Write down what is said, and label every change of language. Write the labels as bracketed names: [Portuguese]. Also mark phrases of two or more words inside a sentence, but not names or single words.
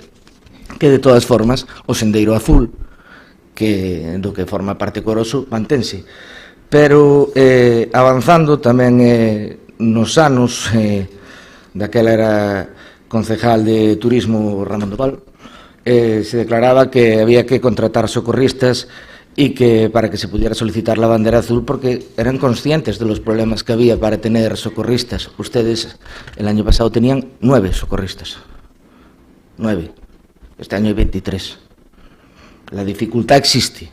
[Galician] Que, de todas formas, o sendeiro azul, que do que forma parte Coroso, mantense. Pero, avanzando tamén nos anos, daquela era [Spanish] concejal de turismo [Galician] Ramón Doval, [Spanish] se declaraba que había que contratar socorristas y que para que se pudiera solicitar la bandera azul, porque eran conscientes de los problemas que había para tener socorristas. Ustedes el año pasado tenían 9 socorristas. 9. Este año hay 23. La dificultad existe.